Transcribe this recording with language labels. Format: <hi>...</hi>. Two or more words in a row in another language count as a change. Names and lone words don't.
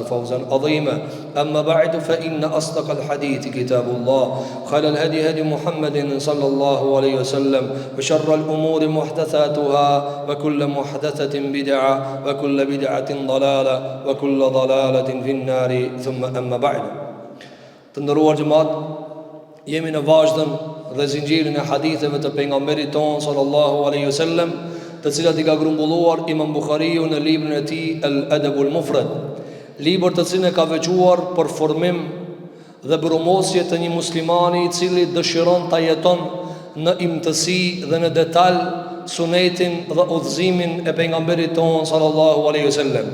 <ar>فوزا عظيما أما بعد فإن أصدق الحديث كتاب الله خير الهدي هدي محمد صلى الله عليه وسلم وشر الأمور محدثاتها وكل محدثة بدعة وكل بدعة ضلالة وكل ضلالة في النار ثم أما بعد</ar> <sq>Të nderuar xhamat, jemi në vazhdim dhe zinxhirin e haditheve të pejgamberit ton</sq> <ar>صلى الله عليه وسلم,</ar> <sq>të cilat I ka grumbulluar Imam Buhariu në librin e tij Al-Adabul Mufrad, libër të cilin e ka veçuar për formim dhe brumosje të një muslimani I cili dëshiron ta jeton në imtësi dhe në detaj sunetin dhe udhëzimin e pejgamberit ton</sq> <ar>صلى الله عليه وسلم.</ar>